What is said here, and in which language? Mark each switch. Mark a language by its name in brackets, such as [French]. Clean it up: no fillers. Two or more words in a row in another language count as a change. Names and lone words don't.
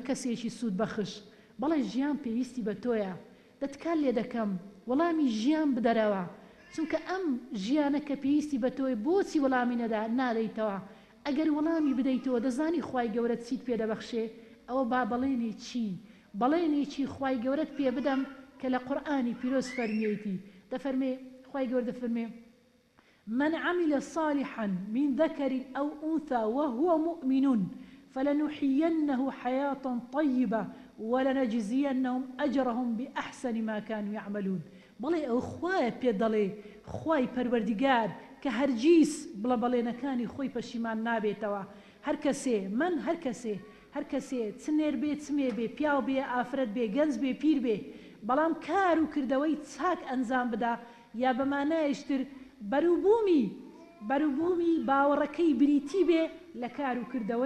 [Central Kurdish] کەسێکی سوود بەخش بەڵێ ژیان پێویستی بە تۆیە دەتکات لێ دەکەم وەڵامی ژیان بدەرەوە چونکە ئەم ژیانە کە پێویستی بە تۆی بۆچی وەڵامی نادەیتەوە ئەگەر وەڵامی بدەیتەوە دەزانی خوای گەورە چیت پێ دەبەخشێ ئەوە با بەڵێنی چی بەڵێنێکی خوای گەورەت پێ بدەم کە لە قورئانی پیرۆز فەرمیێتی دەفەرمێ خوای گەورە دەفەرمێ [Arabic] من عمل صالحا من ذكر أو أنثى وهو مؤمن فلنحيينه حياة طيبة ولنجزينهم أجرهم بأحسن ما كانوا يعملون [Central Kurdish] بەڵێ ئەو خوایە پێ دەڵێ خوای پەروەردیگار کە هەرگیز بڵە بەڵێنەکانی خۆی پەشیمان نابێتەوە هەر کەسێ چنێر بێ چمێ بێ پیاو بێ ئافرەت بێ گەنج بێ پیر بێ بەڵام کار و کردەوەی چاک ئەنجام بدا یا بەمانایشتر بەروبوومی باوەڕەکەی بریتی بێ لە کار و کردەوەی